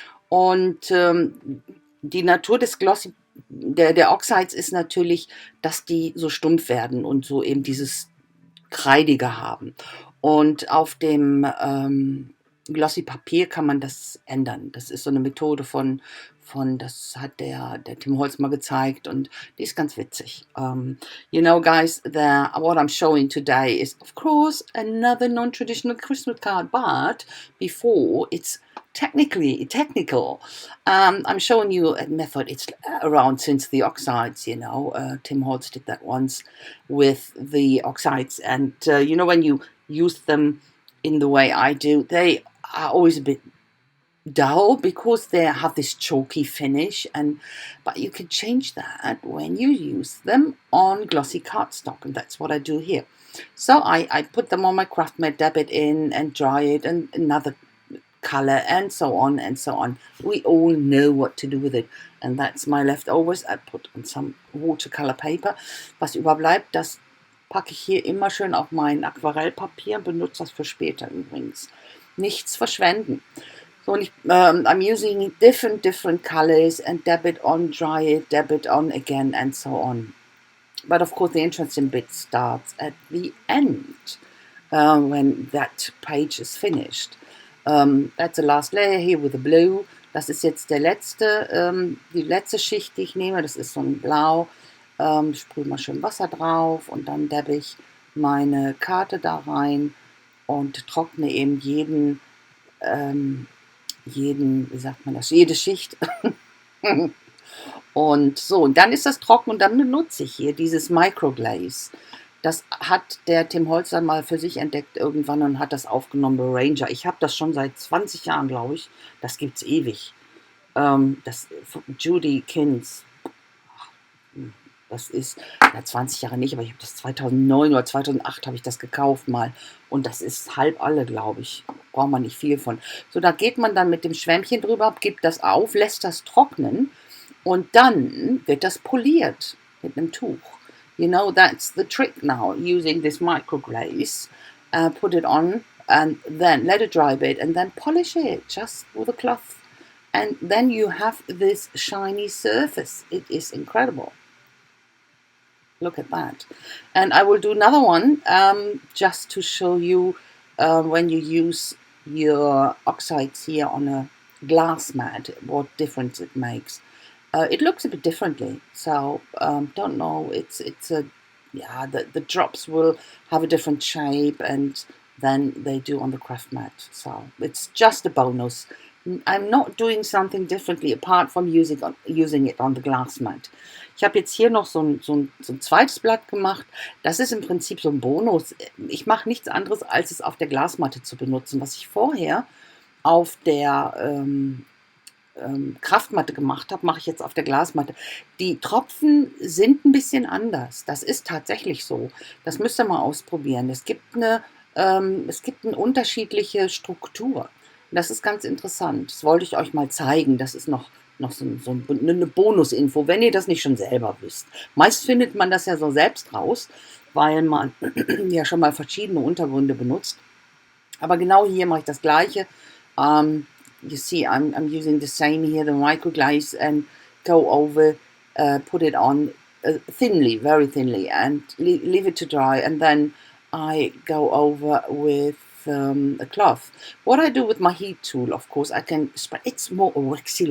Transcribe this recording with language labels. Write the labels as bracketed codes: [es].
[de] Und die Natur des der Oxides ist natürlich, dass die so stumpf werden und so eben dieses Kreidige haben. Und auf dem Glossy Papier kann man das ändern. Das ist so eine Methode das hat der Tim Holtz mal gezeigt und die ist ganz witzig. [en] You know, guys, what I'm showing today is, of course, another non-traditional Christmas card, but before it's technical. I'm showing you a method. It's around since the Oxides, you know. Tim Holtz did that once with the Oxides. And, you know, when you use them in the way I do, they are always a bit dull because they have this chalky finish, but you can change that when you use them on glossy cardstock, and that's what I do here. So I put them on my craft mat, dab it in and dry it, and another color, and so on and so on. We all know what to do with it, and that's my leftovers. I put on some watercolor paper. [de] Was überbleibt, das packe ich hier immer schön auf mein Aquarellpapier, benutze das für später übrigens. Nichts verschwenden. [en] So, und I'm using different colors and dab it on, dry it, dab it on again, and so on. But of course, the interesting bit starts at the end, when that page is finished. That's the last layer here with the blue. [de] Das ist jetzt die letzte Schicht, die ich nehme. Das ist so ein Blau. Sprühe mal schön Wasser drauf und dann dabbe ich meine Karte da rein und trockne eben wie sagt man das, jede Schicht. Und so, und dann ist das trocken und dann benutze ich hier dieses Microglaze. Das hat der Tim Holtz dann mal für sich entdeckt irgendwann und hat das aufgenommen bei Ranger. Ich habe das schon seit 20 Jahren, glaube ich. Das gibt's ewig. Das Judy Kins. Das ist, 20 Jahre nicht, aber ich habe das 2009 oder 2008 habe ich das gekauft mal. Und das ist halb alle, glaube ich. Braucht man nicht viel von. So, da geht man dann mit dem Schwämmchen drüber, gibt das auf, lässt das trocknen und dann wird das poliert mit einem Tuch. [en] You know, that's the trick now, using this microglaze. Put it on and then let it dry a bit and then polish it just with a cloth. And then you have this shiny surface. It is incredible. Look at that. And I will do another one just to show you when you use your oxides here on a glass mat, what difference it makes. It looks a bit differently, so don't know. The drops will have a different shape and than they do on the craft mat. So it's just a bonus. I'm not doing something differently apart from using it on the glass mat. [de] Ich habe jetzt hier noch so ein zweites Blatt gemacht. Das ist im Prinzip so ein Bonus. Ich mache nichts anderes, als es auf der Glasmatte zu benutzen. Was ich vorher auf der Kraftmatte gemacht habe, mache ich jetzt auf der Glasmatte. Die Tropfen sind ein bisschen anders. Das ist tatsächlich so. Das müsst ihr mal ausprobieren. Es gibt eine unterschiedliche Struktur. Das ist ganz interessant. Das wollte ich euch mal zeigen. Das ist noch so eine Bonusinfo, wenn ihr das nicht schon selber wisst. Meist findet man das ja so selbst raus, weil man ja schon mal verschiedene Untergründe benutzt. Aber genau hier mache ich das Gleiche. [en] You see, I'm using the same here, the microglaze, and go over, put it on thinly, very thinly, and leave it to dry. And then I go over with a cloth. What I do with my heat tool, of course, I can spread. It's more waxy.